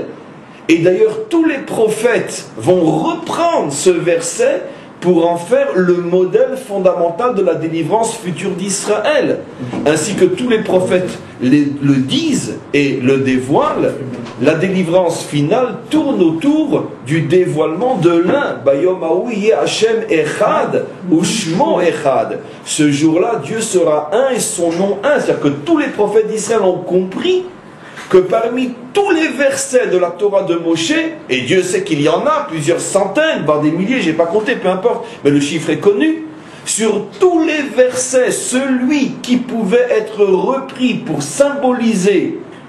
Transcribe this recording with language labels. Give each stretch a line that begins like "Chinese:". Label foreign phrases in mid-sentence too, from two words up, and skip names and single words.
French: Et d'ailleurs, tous les prophètes vont reprendre ce verset pour en faire le modèle fondamental de la délivrance future d'Israël. Ainsi que tous les prophètes le disent et le dévoilent, la délivrance finale tourne autour du dévoilement de l'un.
Hebrew: ביום ההוא השם אחד ושמו אחד.
French: Ce jour-là, Dieu sera un et son nom un. C'est-à-dire que tous les prophètes d'Israël ont compris que parmi tous les versets de la Torah de Moshe, et Dieu sait qu'il y en a plusieurs centaines, voire des milliers, je n'ai pas compté, peu importe, mais le chiffre est connu, sur tous les versets, celui qui pouvait être repris pour symboliser